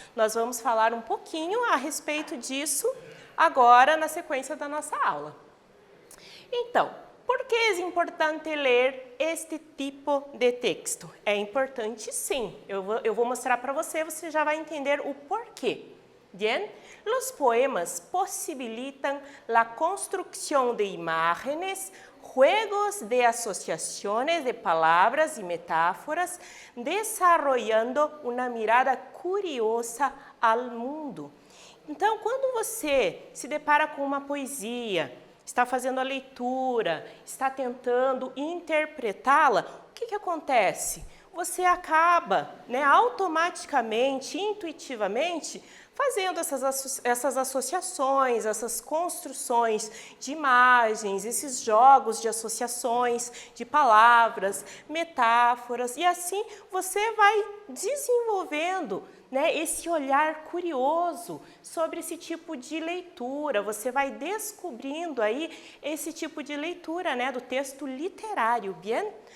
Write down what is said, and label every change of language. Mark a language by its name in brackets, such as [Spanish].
[Portuguese] Nós vamos falar um pouquinho a respeito disso agora na sequência da nossa aula. Então, por que é importante ler este tipo de texto? É importante sim, eu vou mostrar para você, você já vai entender o porquê. [Spanish] Bien? Los poemas posibilitan la construcción de imágenes, juegos de asociaciones de palabras y metáforas, desarrollando una mirada curiosa al mundo. [Portuguese] Então, quando você se depara com uma poesia, está fazendo a leitura, está tentando interpretá-la, o que acontece? Você acaba, automaticamente, intuitivamente, fazendo essas associações, essas construções de imagens, esses jogos de associações, de palavras, metáforas, e assim você vai desenvolvendo esse olhar curioso sobre esse tipo de leitura, você vai descobrindo aí esse tipo de leitura do texto literário, bien?